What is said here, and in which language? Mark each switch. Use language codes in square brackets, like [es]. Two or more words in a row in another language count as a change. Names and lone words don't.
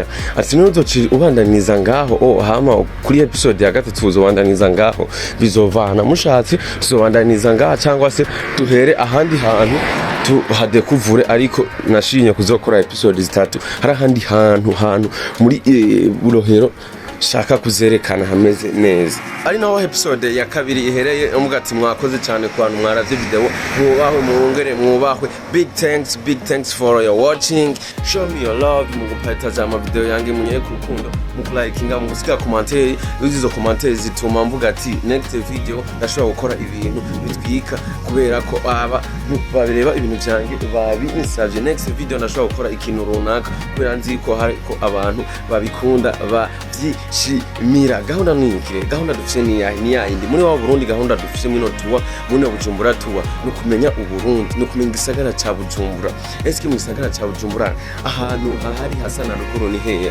[rn] Ati nuzoci ubandaniza ngaho hama kuri episode ya gatatu tuzobandaniza ngaho, bizovana mushatse tuzobandaniza ngaho cyangwa se duhere ahandi hantu tuhadekuvure. Ariko nashinye kuzokora episode zitatu hari ahandi hantu muri Rohero shaka kuzerekana hameze neza. Ari naho episode ya kabiri ihereye. Umugati mwakoze cyane ku bantu mwaravye video, mwubahwe. [en] Big thanks for your watching. Show me your love [rn] mu gupata ama video yange munye ku rukundo, mu likinga, mu gusiga commentaire. Izo commentaire zituma mvuga ati [en] next video [rn] ndashobora gukora ibintu bitwika kubera ko babireba ibintu byange babinsavye. [en] Next video [rn] ndashobora gukora ikintu runaka kubera nzi ko hari ko abantu babikunda shimira. Gahunda ningire, gahunda dufise ni yindi muri wa Burundi. Gahunda dufise muri tuwa muri Bujumbura tuwa no kumenya uburundi, no kumenya gisagara ca Bujumbura. Eske mu gisagara ca Bujumbura ahantu hari hasana rukuru ni heya?